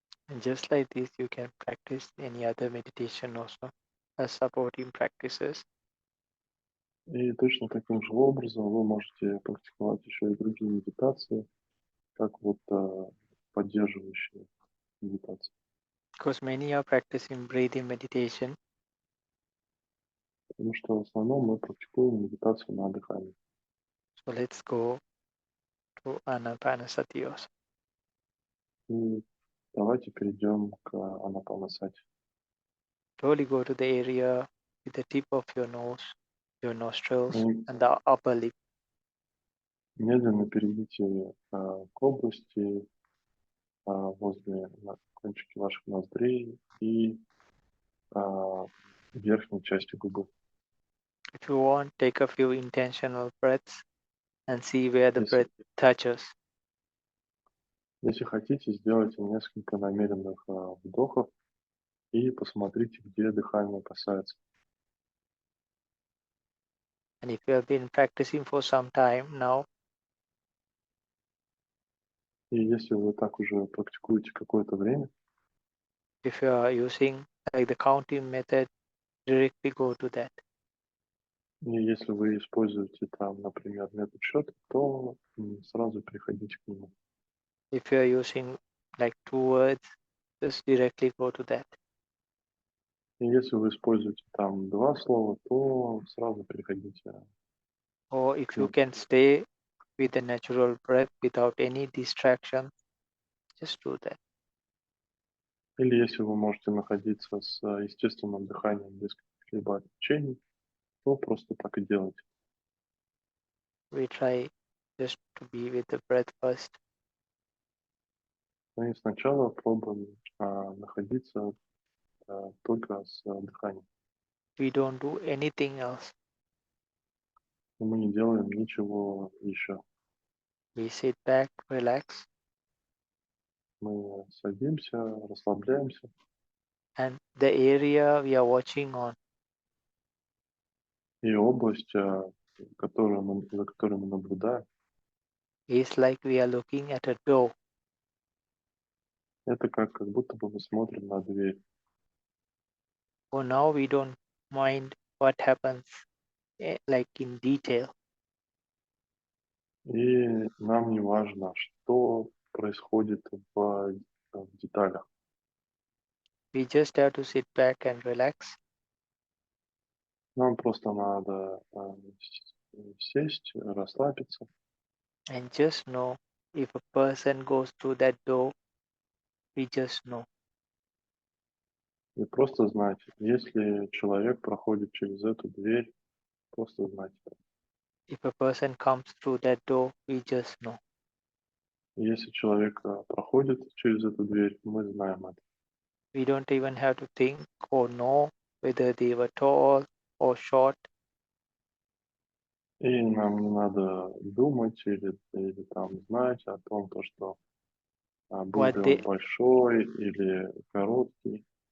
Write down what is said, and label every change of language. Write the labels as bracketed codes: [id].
[en] And just like this, you can practice any other meditation also as supporting practices. [ru] И точно таким же образом вы можете практиковать еще и другие медитации, как вот поддерживающие медитации. [en] Because many are practicing breathing meditation, [ru] Потому что в основном мы практикуем медитацию на дыхании. [en] so let's go to Anapanasati also. [ru] И давайте перейдем к анапанасати. [en] Slowly go to the area with the tip of your nose, your nostrils, [ru] И [en] and the upper lip. [ru] медленно перейдите к области возле кончики ваших ноздрей и верхней части губы. [en] If you want, take a few intentional breaths and see where the [ru] Если, [en] breath touches. [ru] если хотите, сделайте несколько намеренных вдохов и посмотрите, где дыхание касается. [en] And if you have been practicing for some time now, [ru] И если вы так уже практикуете какое-то время, [en] if you are using like the counting method, directly go to that. [ru] и если вы используете там, например, метод счета, то сразу переходите к нему. [en] If you are using like 2 words, just directly go to that. [ru] И если вы используете там 2 слова, то сразу переходите. [en] Or if you can stay with the natural breath without any distraction, just do that. [ru] Или если вы можете находиться с естественным дыханием без каких-либо отвлечений, то просто так и делайте. [en] We try just to be with the breath first. [ru] Мы сначала пробуем находиться только с дыханием. [en] We don't do anything else. [ru] И мы не делаем ничего еще. [en] We sit back, relax, [ru] Мы садимся, расслабляемся, [en] and the area we are watching on [ru] и область, за которой мы наблюдаем, [en] is like we are looking at a door. [ru] это как будто бы мы смотрим на дверь. [en] For now, we don't mind what happens like in detail. [ru] И нам не важно, что происходит в деталях. [en] We just have to sit back and relax [ru] Нам просто надо сесть, расслабиться [en] and just know if a person goes through that door, we just know. [ru] и просто знать, если человек проходит через эту дверь, просто знать. [en] If a person comes through that door, we just know. [ru] Если человек проходит через эту дверь, мы знаем это. [en] We don't even have to think or know whether they were tall or short. [ru] И нам не надо думать или там знать о том, то, что был [en] What [ru] ли [en] they [ru] он большой или короткий,